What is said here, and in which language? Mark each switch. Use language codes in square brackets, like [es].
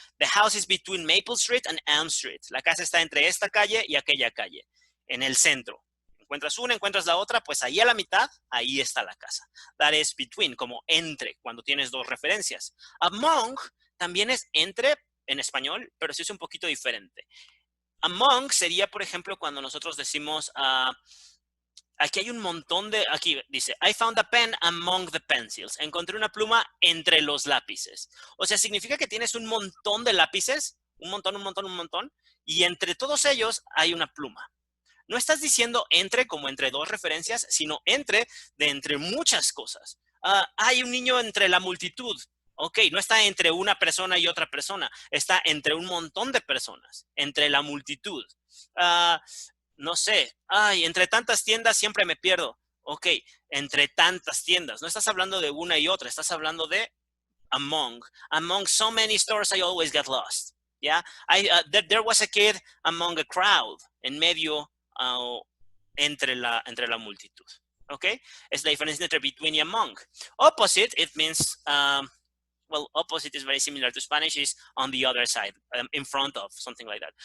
[en] The house is between Maple Street and Elm Street. [es] La casa está entre esta calle y aquella calle. En el centro. Encuentras una, encuentras la otra, pues ahí a la mitad, ahí está la casa. That is between, como entre, cuando tienes 2 referencias. Among también es entre en español, pero sí es un poquito diferente. Among sería, por ejemplo, cuando nosotros decimos, aquí hay un montón de, aquí dice, I found a pen among the pencils. Encontré una pluma entre los lápices. O sea, significa que tienes un montón de lápices, un montón, y entre todos ellos hay una pluma. No estás diciendo entre como entre 2 referencias, sino entre muchas cosas. Hay un niño entre la multitud. Ok, no está entre una persona y otra persona. Está entre un montón de personas. Entre la multitud. No sé. Ay, entre tantas tiendas siempre me pierdo. Ok, entre tantas tiendas. No estás hablando de una y otra. Estás hablando de among. [en] Among so many stores, I always get lost. Yeah, there was a kid among a crowd. En medio. [es] Entre la multitud. Okay, es la diferencia entre between y among. [en] Opposite, it means, well, opposite is very similar to Spanish, is on the other side, in front of, something like that.